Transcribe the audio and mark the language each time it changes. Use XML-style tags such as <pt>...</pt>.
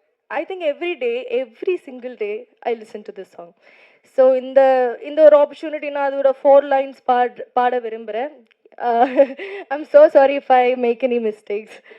<en>I think every single day I listen to this song.</en> <ta>So இந்த ஒரு opportunity நான் அதோட 4 lines பாட விரும்புகிறேன்.</ta> <en>I'm so sorry if I make any mistakes.</en>